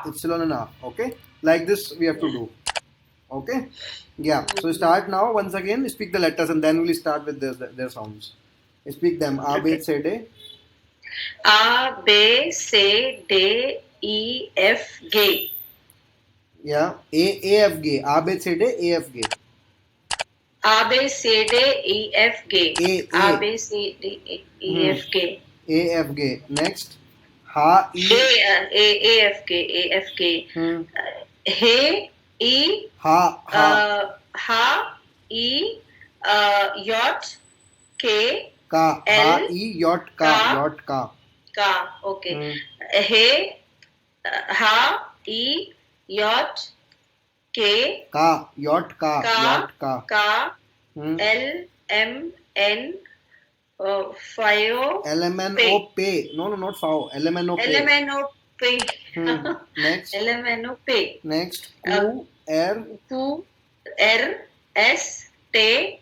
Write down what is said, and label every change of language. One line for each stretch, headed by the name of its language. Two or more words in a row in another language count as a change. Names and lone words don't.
English: Epsilon and A. Okay. Like this we have to do. Okay. Yeah. So start now. Once again, speak the letters and then we'll start with their sounds. Speak them. A, B, C, D. A, B, C, D, E, F, G. Yeah. A, F, G. A, B, C, D, A, F, G. A, B, C, D, E, F, G. A, B, C, D, E, F, G. A, F, G. Next. Ha, E. A, F, G. A, F, G. He, E. Ha. Ha, E. Yot, K. Ka. L. H-I-K. Ka. Yacht ka. Ka. Okay. Hmm. He. Yacht. K. Ka. Yacht ka. Ka. Yacht ka. Ka. Hmm. L. M. N. Fio. L-M-N-O. Pay. No, not fow. L-M-N-O. Pay. LMNO. Next. LMNO. Pay. Next. Q. R. Q. R. S. T.